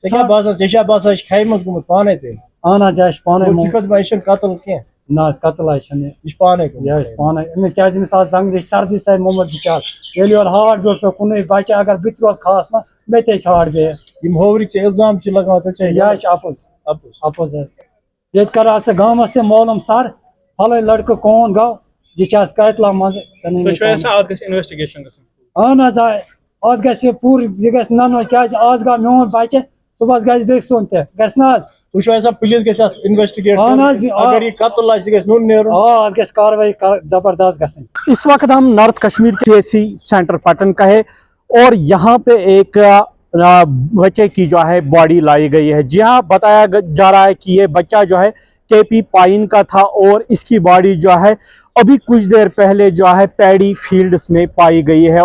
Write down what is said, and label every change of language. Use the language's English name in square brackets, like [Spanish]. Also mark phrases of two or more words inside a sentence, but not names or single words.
[Kashmiri] اہن حظ یہِ چھِ پانَے نہ حظ قتل حظ چھِنہٕ یہِ حظ پانَے أمِس کیٛازِ أمِس آز زنٛگنٕچ سردی سۭتۍ موٚمُت بِچار ییٚلہِ یورٕ ہاٹ بیوٗٹھ پیوٚو کُنُے بَچہِ اگر بہٕ تہِ روزٕ خاص منٛز مےٚ تہِ ہیٚکہِ ہاٹ بِہِتھ یہِ حظ چھِ اَپُز حظ ییٚتہِ کَرٕ حظ ژٕ گامَس تہِ معلوٗم سر پھلٲنۍ لٔڑکہٕ کون گوٚو یہِ چھِ حظ قٲتلا منٛزٕ اہن حظ آ اَتھ گژھِ یہِ پوٗرٕ یہِ گژھِ نَنُن کیٛازِ آز گوٚو میون بَچہِ صُبحس گژھِ بیٚکہِ سُنٛد تہِ گژھِ نہ حظ گژھِ کاروٲیی زبردست گژھٕنۍ. [Urdu] اس وقت ہم نارتھ کشمیر کے CSC سینٹر پٹن کا ہے اور یہاں پہ ایک بچے کی جو ہے باڈی لائی گئی ہے. جہاں بتایا جا رہا ہے کہ یہ بچہ جو ہے KP پائن کا تھا اور اس کی باڈی جو ہے ابھی کچھ دیر پہلے جو ہے [English] paddy fields [Urdu] میں پائی گئی ہے.